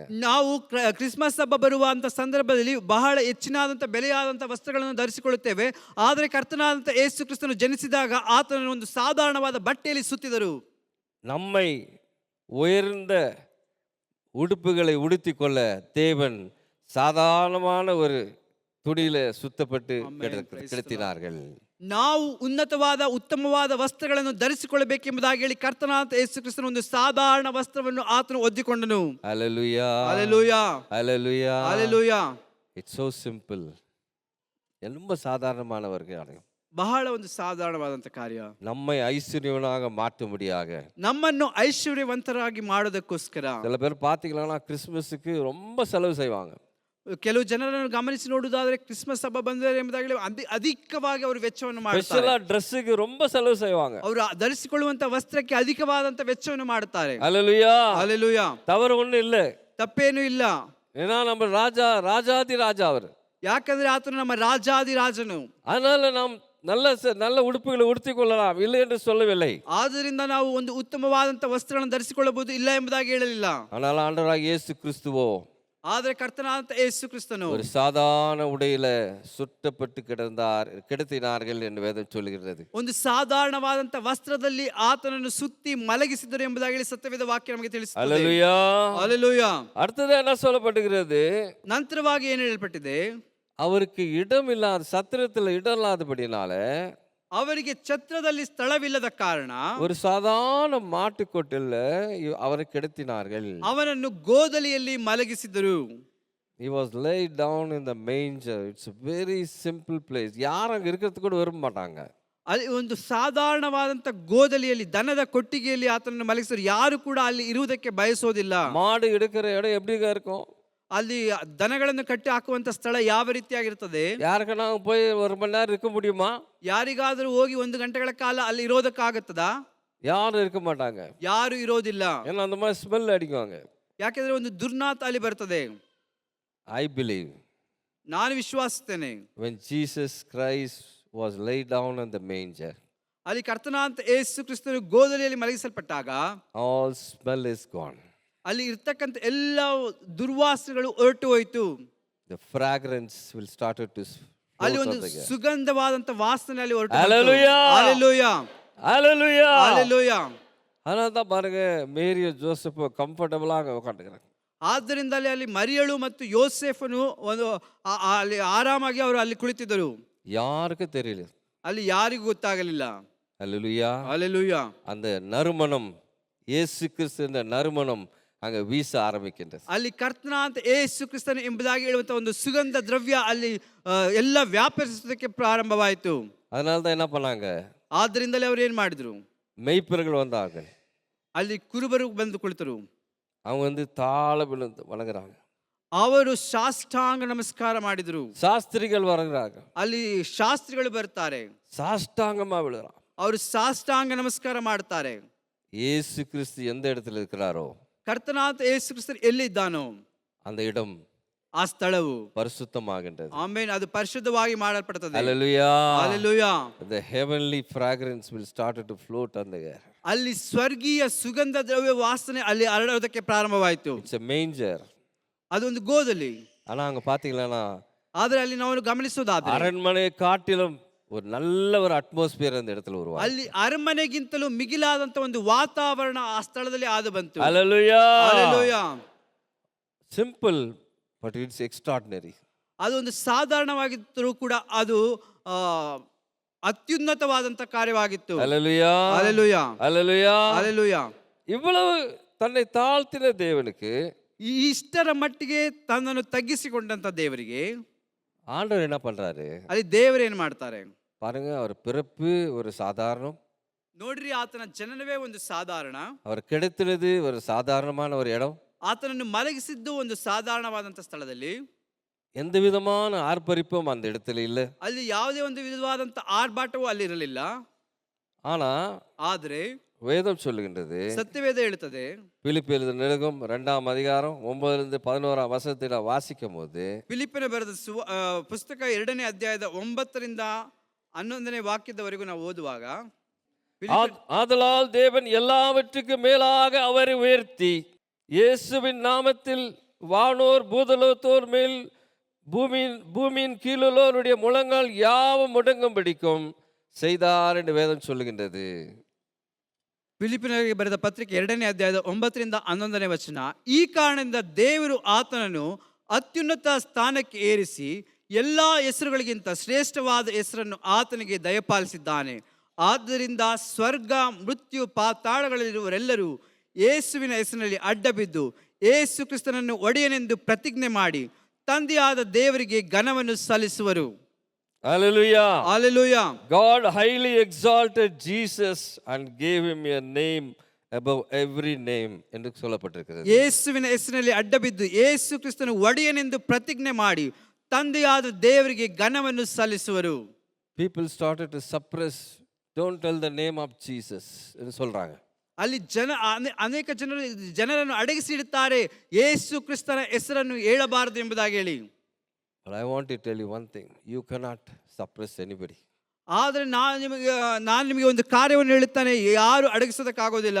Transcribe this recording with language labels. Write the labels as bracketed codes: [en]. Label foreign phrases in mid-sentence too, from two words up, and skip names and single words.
[kn] ನಾವು ಕ್ರಿಸ್ಮಸ್ ಹಬ್ಬ ಬರುವಂಥ ಸಂದರ್ಭದಲ್ಲಿ ಬಹಳ ಹೆಚ್ಚಿನಾದಂಥ ಬೆಲೆಯಾದಂಥ ವಸ್ತ್ರಗಳನ್ನು ಧರಿಸಿಕೊಳ್ಳುತ್ತೇವೆ. ಆದರೆ ಕರ್ತನಾದಂಥ ಯೇಸು ಕ್ರಿಸ್ತನು ಜನಿಸಿದಾಗ ಆತನನ್ನು ಒಂದು ಸಾಧಾರಣವಾದ ಬಟ್ಟೆಯಲ್ಲಿ ಸುತ್ತಿದರು. [ta] நம்மை உயர்ந்த உடுப்புகளை உடுத்திக்கொள்ள தேவன் சாதாரணமான ஒரு துணியில சுத்தப்பட்டு கிடத்தினார்கள். [kn] ನಾವು ಉನ್ನತವಾದ ಉತ್ತಮವಾದ ವಸ್ತ್ರಗಳನ್ನು ಧರಿಸಿಕೊಳ್ಳಬೇಕೆಂಬುದಾಗಿ ಹೇಳಿ ಕರ್ತನಾದ ಯೇಸು ಕ್ರಿಸ್ತನು ಒಂದು ಸಾಧಾರಣ ವಸ್ತ್ರವನ್ನು ಆತನು ಒದ್ದಿಕೊಂಡನು. [en] Hallelujah. Hallelujah. Hallelujah. Hallelujah. It's so simple. [ta] ரொம்ப சாதாரணமானவர்கள் [kn] ಬಹಳ ಒಂದು ಸಾಧಾರಣವಾದಂಥ ಕಾರ್ಯ. [ta] நம்மை ஐஸ்வர்யவனாக மாற்றும்படியாக [kn] ನಮ್ಮನ್ನು ಐಶ್ವರ್ಯವಂತರಾಗಿ ಮಾಡೋದಕ್ಕೋಸ್ಕರ [ta] சில பேர் பார்த்தீங்கன்னா கிறிஸ்மஸுக்கு ரொம்ப செலவு செய்வாங்க. [kn] ಕೆಲವು ಜನರನ್ನು ಗಮನಿಸಿ ನೋಡುವುದಾದರೆ ಕ್ರಿಸ್ಮಸ್ ಹಬ್ಬ ಬಂದರೆ ಎಂಬುದಾಗಲಿ ಅಧಿಕವಾಗಿ ಅವರು ವೆಚ್ಚವನ್ನು ಮಾಡ್ತಾರೆ. ಸ್ಪೆಷಲ್ ಡ್ರೆಸ್ಸಿಗೆ ரொம்ப செலவு செய்வாங்க. ಅವರು ಧರಿಸಿಕೊಳ್ಳುವಂತ ವಸ್ತ್ರಕ್ಕೆ ಅಧಿಕವಾದಂತ ವೆಚ್ಚವನ್ನು ಮಾಡುತ್ತಾರೆ. [ta] ஹல்லேலூயா. [kn] ಹಲ್ಲೆಲೂಯಾ. [ta] தவறு ஒண்ணும் இல்ல. [kn] ತಪ್ಪೇನೂ ಇಲ್ಲ. [ta] ஏன்னா நம்ம ராஜாதி ராஜா அவர். [kn] ಯಾಕಂದ್ರೆ ಆತನು ನಮ್ಮ ರಾಜಾದಿ ರಾಜನು. [ta] அதனால நாம் நல்ல ಉಡುಪುகளை ಉடுத்திಕೊಳ್ಳலாம் இல்லை என்று சொல்லவில்லை. [kn] ಆದ್ದರಿಂದ ನಾವು ಒಂದು ಉತ್ತಮವಾದಂತ ವಸ್ತ್ರಗಳನ್ನು ಧರಿಸಿಕೊಳ್ಳಬಹುದು ಇಲ್ಲ ಎಂಬುದಾಗಿ ಹೇಳಲಿಲ್ಲ. [ta] ஆனால் ஆண்டவராகிய இயேசு கிறிஸ்துவோ [kn] ಆದರೆ ಕರ್ತನಾದಂತ ಯೇಸು ಕ್ರಿಸ್ತನು [ta] ஒரு சாதாரண உடையில சுட்டப்பட்டு கிடத்தினார்கள் என்று வேதம் சொல்லுகிறது. [kn] ಒಂದು ಸಾಧಾರಣವಾದಂತ ವಸ್ತ್ರದಲ್ಲಿ ಆತನನ್ನು ಸುತ್ತಿ ಮಲಗಿಸಿದರು ಎಂಬುದಾಗಿ ಸತ್ಯವೇದ ವಾಕ್ಯ ನಮಗೆ ತಿಳಿಸುತ್ತದೆ. [ta] ஹல்லேலூயா. [kn] ಹಲ್ಲೆಲೂಯಾ. [ta] அடுத்தது என்ன சொல்லப்பட்டிருக்கிறது? [kn] ನಂತರವಾಗಿ ಏನು ಹೇಳಲ್ಪಟ್ಟಿದೆ? [ta] அவருக்கு இடம் இல்லாத சத்திரத்தில் இடம் இல்லாதபடினால [kn] ಅವರಿಗೆ ಛತ್ರದಲ್ಲಿ ಸ್ಥಳವಿಲ್ಲದ ಕಾರಣ [ta] ஒரு சாதாரண மாட்டுக்கொட்டில்ல அவரை கிடத்தினார்கள். [kn] ಅವನನ್ನು ಗೋದಲಿಯಲ್ಲಿ ಮಲಗಿಸಿದರು. [en] He was laid down in the manger. It's a very simple place. [ta] யாரும் அங்க இருக்கிறதுக்கு கூட விரும்ப மாட்டாங்க. [kn] ಅಲ್ಲಿ ಒಂದು ಸಾಧಾರಣವಾದಂತ ಗೋದಲಿಯಲ್ಲಿ ದನದ ಕೊಟ್ಟಿಗೆಯಲ್ಲಿ ಆತನನ್ನು ಮಲಗಿಸಿದರು. ಯಾರು ಕೂಡ ಅಲ್ಲಿ ಇರುವುದಕ್ಕೆ ಬಯಸೋದಿಲ್ಲ. [ta] மாடு எடுக்கிற இடம் எப்படிங்க இருக்கும்? [kn] ಅಲ್ಲಿ ದನಗಳನ್ನು ಕಟ್ಟಿ ಹಾಕುವಂತ ಸ್ಥಳ ಯಾವ ರೀತಿಯಾಗಿರ್ತದೆ? [ta] யாருக்கா போய் ஒரு மணி நேரம் இருக்க முடியுமா? [kn] ಯಾರಿಗಾದರೂ ಹೋಗಿ 1 ಗಂಟೆಗಳ ಕಾಲ ಅಲ್ಲಿ ಇರೋದಕ್ಕಾಗುತ್ತದಾ? [ta] யாரும் இருக்க மாட்டாங்க. [kn] ಯಾರು ಇರೋದಿಲ್ಲ. [ta] ஏன்னா அந்த மாதிரி ஸ்மெல் அடிக்குவாங்க. [kn] ಯಾಕೆಂದ್ರೆ ಒಂದು ದುರ್ನಾತ ಅಲ್ಲಿ ಬರ್ತದೆ. [en] I believe [kn] ನಾನು ವಿಶ್ವಾಸಿಸ್ತೇನೆ. [en] when Jesus Christ was laid down in the manger, [kn] ಅಲ್ಲಿ ಕರ್ತನಾದ ಯೇಸು ಕ್ರಿಸ್ತನು ಗೋದಲಿಯಲ್ಲಿ ಮಲಗಿಸಲ್ಪಟ್ಟಾಗ [en] all smell is gone. [kn] ಅಲ್ಲಿ ಇರ್ತಕ್ಕಂಥ ಎಲ್ಲ ದುರ್ವಾಸನೆಗಳು ಹೊರಟು ಹೋಯಿತು. [en] The fragrance will start to [kn] ಅಲ್ಲಿ ಒಂದು ಸುಗಂಧವಾದಂತ ವಾಸನೆ ಅಲ್ಲಿ ಹೊರಟು. [en] Hallelujah. Hallelujah. Hallelujah. Hallelujah. [ta] அதனால தான் பாருங்க மேரியும் ஜோசப்பும் கம்ஃபர்டபுளாக உட்காந்துக்கிறாங்க. [kn] ಆದ್ದರಿಂದ ಅಲ್ಲಿ ಮರಿಯಳು ಮತ್ತು ಯೋಸೇಫನು ಒಂದು ಅಲ್ಲಿ ಆರಾಮಾಗಿ ಅವರು ಅಲ್ಲಿ ಕುಳಿತಿದ್ದರು. [ta] யாருக்கும் தெரியல. [kn] ಅಲ್ಲಿ ಯಾರಿಗೂ ಗೊತ್ತಾಗಲಿಲ್ಲ. [en] Hallelujah. Hallelujah. [ta] அந்த நறுமணம் இயேசு கிறிஸ்துவின் நறுமணம் அங்க வீச ஆரம்பிக்கின்றது. [kn] ಅಲ್ಲಿ ಕರ್ತನಾದ ಯೇಸು ಕ್ರಿಸ್ತನು ಎಂಬುದಾಗಿ ಹೇಳುವಂತ ಒಂದು ಸುಗಂಧ ದ್ರವ್ಯ ಅಲ್ಲಿ ಎಲ್ಲ ವ್ಯಾಪರಿಸುವುದಕ್ಕೆ ಪ್ರಾರಂಭವಾಯಿತು. [ta] அதனால தான் என்ன பண்ணாங்க? [kn] ಆದ್ದರಿಂದಲೇ ಅವರು ಏನು ಮಾಡಿದ್ರು? [ta] மெய்ப்பர்கள் வந்தாங்க. [kn] ಅಲ್ಲಿ ಕುರುಬರು ಬಂದು ಕುಳಿತರು. [ta] அவங்க தாழ விழுந்து வணங்குறாங்க. [kn] ಅವರು ಸಾಷ್ಟಾಂಗ ನಮಸ್ಕಾರ ಮಾಡಿದರು. [ta] சாஸ்திரிகள் வணங்குறாங்க. [kn] ಅಲ್ಲಿ ಶಾಸ್ತ್ರಿಗಳು ಬರ್ತಾರೆ. [ta] சாஷ்டாங்கமா விழுறாங்க. [kn] ಅವರು ಸಾಷ್ಟಾಂಗ ನಮಸ್ಕಾರ ಮಾಡ್ತಾರೆ. [ta] இயேசு கிறிஸ்து எந்த இடத்துல இருக்கிறாரோ [kn] ಕರ್ತನಾದ ಯೇಸು ಕ್ರಿಸ್ತನು ಎಲ್ಲಿದ್ದಾನೋ [ta] அந்த இடம் [kn] ಆ ಸ್ಥಳವು [ta] பரிசுத்தமாகின்றது. [kn] ಆಮೆನ್. ಅದು ಪರಿಶುದ್ಧವಾಗಿ ಮಾಡಲ್ಪಡುತ್ತದೆ. [en] Hallelujah. Hallelujah. The heavenly fragrance will start to float on the air. [kn] ಅಲ್ಲಿ ಸ್ವರ್ಗೀಯ ಸುಗಂಧ ದ್ರವ್ಯ ವಾಸನೆ ಅಲ್ಲಿ ಹರಡೋದಕ್ಕೆ ಪ್ರಾರಂಭವಾಯಿತು. [en] It's a manger. [kn] ಅದೊಂದು ಗೋದಲ್ಲಿ. [ta] ஆனா அங்க பாத்தீங்களா, [kn] ಆದ್ರೆ ಅಲ್ಲಿ ನಾವು ಗಮನಿಸೋದಾದ್ರೆ [ta] அரண்மனையை காட்டிலும் ஒரு நல்ல ஒரு அட்மாஸ்பியர் அந்த இடத்துல உருவாகும். [kn] ಅಲ್ಲಿ ಅರಮನೆಗಿಂತಲೂ ಮಿಗಿಲಾದಂತ ಒಂದು ವಾತಾವರಣ ಆ ಸ್ಥಳದಲ್ಲಿ ಆದು ಬಂತು. [en] Hallelujah. Hallelujah. Simple, but it's extraordinary. [kn] ಅದು ಒಂದು ಸಾಧಾರಣವಾಗಿದ್ದರೂ ಕೂಡ ಅದು ಅತ್ಯುನ್ನತವಾದಂತ ಕಾರ್ಯವಾಗಿತ್ತು. [en] Hallelujah. Hallelujah. Hallelujah. Hallelujah. [ta] இவ்வளவு தன்னை தாழ்த்தின தேவனுக்கு [kn] ಇಷ್ಟರ ಮಟ್ಟಿಗೆ ತನ್ನನ್ನು ತಗ್ಗಿಸಿಕೊಂಡಂತ ದೇವರಿಗೆ [ta] ஆண்டவர் என்ன பண்றாரு [kn] ಅಲ್ಲಿ ದೇವರು ಏನ್ ಮಾಡ್ತಾರೆ [ta] பாருங்க. அவர் பிறப்பு ஒரு சாதாரணம், [kn] ನೋಡ್ರಿ, ಆತನ ಜನನವೇ ಒಂದು ಸಾಧಾರಣ, [ta] அவர் கிடைத்தினது ஒரு சாதாரணமான ஒரு இடம். [kn] ಆತನನ್ನು ಮಲಗಿಸಿದ್ದು ಒಂದು ಸಾಧಾರಣವಾದಂತ ಸ್ಥಳದಲ್ಲಿ, [ta] எந்த விதமான ஆர்ப்பரிப்பும் அந்த இடத்துல இல்லை. [kn] ಅಲ್ಲಿ ಯಾವುದೇ ಒಂದು ವಿಧವಾದಂತ ಆರ್ಭಾಟವೂ ಅಲ್ಲಿರಲಿಲ್ಲ. [ta] ஆனா [kn] ಆದ್ರೆ [ta] வேதம் சொல்லுகின்றது, [kn] ಸತ್ಯವೇದ ಹೇಳುತ್ತದೆ, [ta] பிலிப்பியர் எழுதின நிருபம் 2ஆம் அதிகாரம் 9 11 வசனத்தை நான் வாசிக்கும் போது, [kn] ಫಿಲಿಪ್ಪನ ಬರೆದ ಪುಸ್ತಕ 2ನೇ ಅಧ್ಯಾಯದ 9ರಿಂದ 11ನೇ ವಾಕ್ಯದವರೆಗೂ ನಾವು ಓದುವಾಗ, [ta] ஆதலால் தேவன் எல்லாவற்றுக்கும் மேலாக அவரை உயர்த்தி இயேசுவின் நாமத்தில் வானோர் பூதலோத்தோர் மேல் பூமியின் கீழுள்ளோருடைய முழங்கால் யாவும் முடங்கும்படிக்கும் செய்தார் என்று வேதம் சொல்லுகின்றது. [kn] ಫಿಲಿಪಿನರಿಗೆ ಬರೆದ ಪತ್ರಿಕೆ 2ನೇ ಅಧ್ಯಾಯದ 9ರಿಂದ 11ನೇ ವಚನ, ಈ ಕಾರಣದಿಂದ ದೇವರು ಆತನನ್ನು ಅತ್ಯುನ್ನತ ಸ್ಥಾನಕ್ಕೆ ಏರಿಸಿ ಎಲ್ಲ ಹೆಸರುಗಳಿಗಿಂತ ಶ್ರೇಷ್ಠವಾದ ಹೆಸರನ್ನು ಆತನಿಗೆ ದಯಪಾಲಿಸಿದ್ದಾನೆ. ಆದ್ದರಿಂದ ಸ್ವರ್ಗ, ಮೃತ್ಯು, ಪಾತಾಳಗಳಲ್ಲಿರುವರೆಲ್ಲರೂ ಯೇಸುವಿನ ಹೆಸರಿನಲ್ಲಿ ಅಡ್ಡಬಿದ್ದು ಯೇಸು ಕ್ರಿಸ್ತನನ್ನು ಒಡೆಯನೆಂದು ಪ್ರತಿಜ್ಞೆ ಮಾಡಿ ತಂದೆಯಾದ ದೇವರಿಗೆ ಘನವನ್ನು ಸಲ್ಲಿಸುವರು. [en] Hallelujah. Hallelujah. God highly exalted Jesus and gave him a name above every name [ta] என்று சொல்லப்பட்டிருக்கிறது. [kn] ಯೇಸುವಿನ ಹೆಸರಿನಲ್ಲಿ ಅಡ್ಡಬಿದ್ದು ಯೇಸು ಕ್ರಿಸ್ತನು ಒಡೆಯನೆಂದು ಪ್ರತಿಜ್ಞೆ ಮಾಡಿ ತಂದೆಯಾದ ದೇವರಿಗೆ ಘನವನ್ನು ಸಲ್ಲಿಸುವರು. [en] People started to suppress, don't tell the name of Jesus [ta] என்று சொல்றாங்க. [kn] ಅಲ್ಲಿ ಅನೇಕ ಜನರನ್ನು ಅಡಗಿಸಿಡುತ್ತಾರೆ, ಯೇಸು ಕ್ರಿಸ್ತನ ಹೆಸರನ್ನು ಹೇಳಬಾರದು ಎಂಬುದಾಗಿ ಹೇಳಿ. [en] But I want to tell you one thing, you cannot suppress anybody. [kn] ಆದರೆ ನಾನು ನಿಮಗೆ ಒಂದು ಕಾರ್ಯವನ್ನು ಹೇಳುತ್ತಾನೆ, ಯಾರು ಅಡಗಿಸೋದಕ್ಕಾಗೋದಿಲ್ಲ.